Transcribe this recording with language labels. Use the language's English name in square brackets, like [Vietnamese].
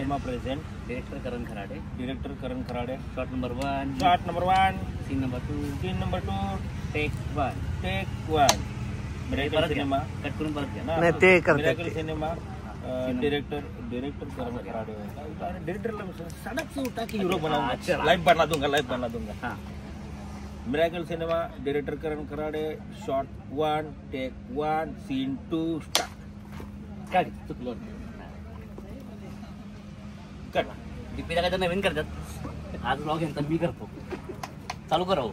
[English] Present director Karan Kharade. Director Karan Kharade. Shot number 1, shot number 1, scene number 2, scene number 2, take 1. Miracle cinema [Marathi] cut करून परत घ्या. [English] Miracle cinema director Karan Kharade. [Hindi] डायरेक्टरला सडक से उठा के हीरो बनाऊंगा, लाइफ बना दूंगा. हाँ, [English] Miracle cinema director Karan Kharade. Shot 1, take 1, scene 2, start. [Marathi] काय चुकलो [English] Cut. [Marathi] दीपिका काय तर नवीन करतात. आज ब्लॉग यांचा मी करतो. चालू करा.